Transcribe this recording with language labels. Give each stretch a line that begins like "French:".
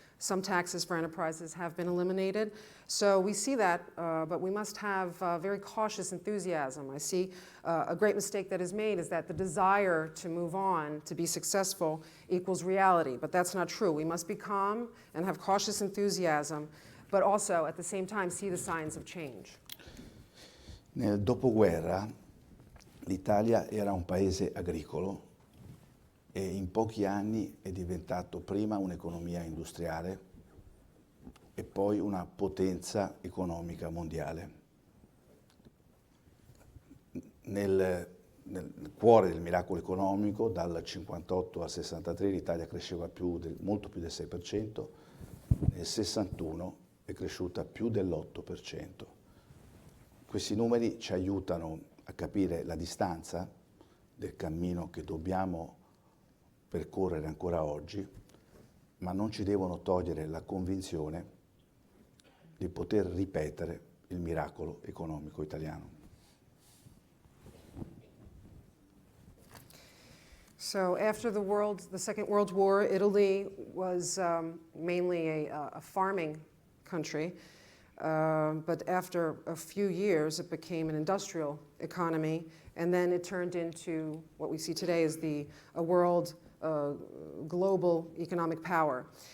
English: Some taxes for enterprises have been eliminated. So we see that, but we must have very cautious enthusiasm. I see a great mistake that is made is that the desire to move on, to be successful, equals reality. But that's not true. We must be calm and have cautious enthusiasm, but also at the same time see the signs of change.
Italian: Nel dopoguerra l'Italia era un paese agricolo e in pochi anni è diventato prima un'economia industriale e poi una potenza economica mondiale. Nel cuore del miracolo economico, dal 58 al 63 l'Italia cresceva molto più del 6%, nel 61 è cresciuta più dell'8%. Questi numeri ci aiutano a capire la distanza del cammino che dobbiamo percorrere ancora oggi, ma non ci devono togliere la convinzione di poter ripetere il miracolo economico italiano.
English: So after the Second World War, Italy was mainly a farming country, but after a few years it became an industrial economy, and then it turned into what we see today as a world global economic power.